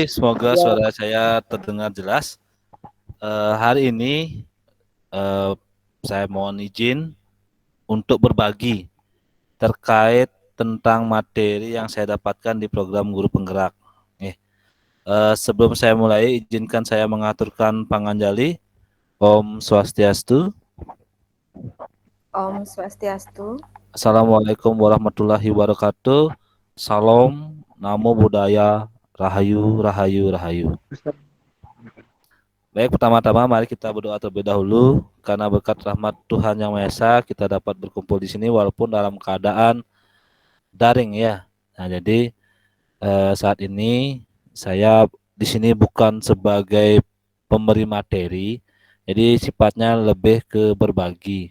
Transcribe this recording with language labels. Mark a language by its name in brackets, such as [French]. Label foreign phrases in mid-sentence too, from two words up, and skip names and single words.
[Indonesian] Semoga suara saya terdengar jelas. Hari ini saya mohon izin untuk berbagi terkait tentang materi yang saya dapatkan di program Guru Penggerak. Sebelum saya mulai, izinkan saya mengaturkan panganjali. [Balinese] Om Swastiastu. Om Swastiastu. [Arabic] Assalamualaikum warahmatullahi wabarakatuh. [Javanese] Salam, [Pali] namo buddhaya, [Javanese] rahayu, rahayu, rahayu. [Indonesian] Baik, pertama-tama mari kita berdoa terlebih dahulu. Karena berkat rahmat Tuhan Yang Maha Esa, kita dapat berkumpul di sini walaupun dalam keadaan daring ya. Nah, jadi saat ini saya di sini bukan sebagai pemberi materi, jadi sifatnya lebih ke berbagi.